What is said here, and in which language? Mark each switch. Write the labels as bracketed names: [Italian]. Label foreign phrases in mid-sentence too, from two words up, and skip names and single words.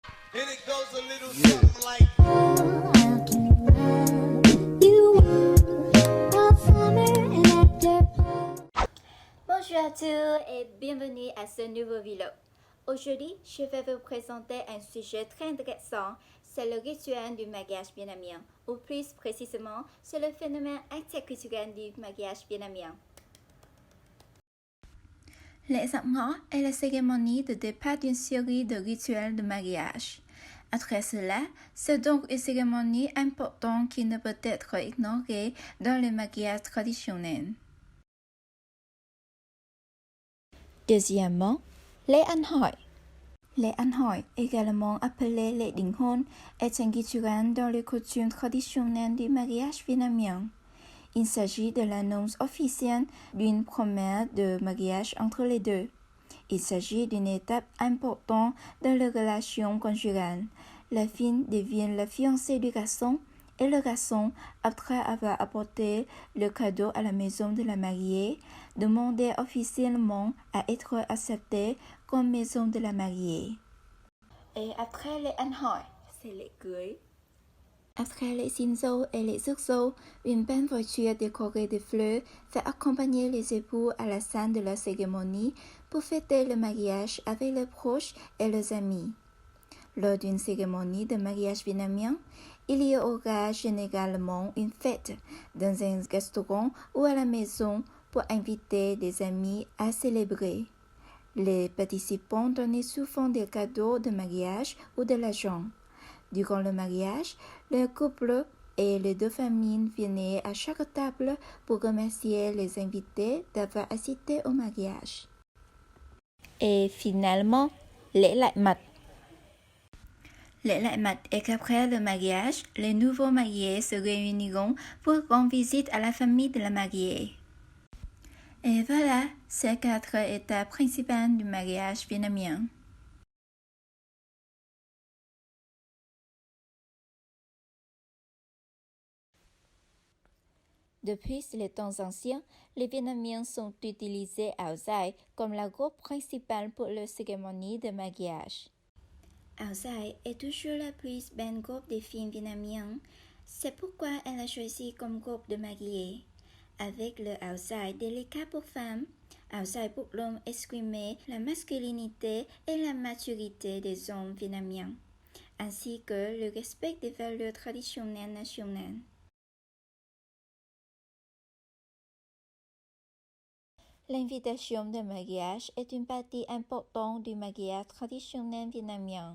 [English] And it goes a little something like. [French] Bonjour à tous et bienvenue à ce nouveau vidéo. Aujourd'hui, je vais vous présenter un sujet très intéressant, c'est le rituel du mariage vietnamien, ou plus précisément, c'est le phénomène interculturel du mariage vietnamien. Les amants est la cérémonie de départ d'une série de rituels de mariage. Après cela, c'est donc une cérémonie importante qui ne peut être ignorée dans le mariage traditionnel. Deuxièmement, les [Vietnamese] ăn hỏi. [French] Les [Vietnamese] ăn hỏi, [French] également appelés les [Vietnamese] đính hôn, [French] est un rituel dans les coutumes traditionnelles du mariage vietnamien. Il s'agit de l'annonce officielle d'une promesse de mariage entre les deux. Il s'agit d'une étape importante dans les relations conjugales. La fille devient la fiancée du garçon et le garçon, après avoir apporté le cadeau à la maison de la mariée, demande officiellement à être accepté comme maison de la mariée. Et après les [Vietnamese] ăn hỏi, [French] c'est les cưới. Après les [Vietnamese] xin dâu [French] et les [Vietnamese] rước dâu, [French] une belle voiture décorée de fleurs fait accompagner les époux à la scène de la cérémonie pour fêter le mariage avec les proches et les amis. Lors d'une cérémonie de mariage vietnamien, il y aura généralement une fête dans un restaurant ou à la maison pour inviter des amis à célébrer. Les participants donnent souvent des cadeaux de mariage ou de l'argent. Durant le mariage, le couple et les deux familles viennent à chaque table pour remercier les invités d'avoir assisté au mariage. Et finalement, [Vietnamese] lễ lại mặt. Lễ lại mặt [French] est qu'après le mariage, les nouveaux mariés se réuniront pour rendre visite à la famille de la mariée. Et voilà, ces 4 étapes principales du mariage vietnamien. Depuis les temps anciens, les Vietnamiens sont utilisés [Vietnamese] áo dài [French] comme la robe principale pour les cérémonies de mariage. [Vietnamese] Áo dài [French] est toujours la plus belle robe des filles vietnamiennes. C'est pourquoi elle a choisi comme robe de mariée. Avec le [Vietnamese] áo dài [French] délicat pour femme, [Vietnamese] áo dài [French] pour l'homme exprimer la masculinité et la maturité des hommes vietnamiens, ainsi que le respect des valeurs traditionnelles nationales. L'invitation de mariage est une partie importante du mariage traditionnel vietnamien.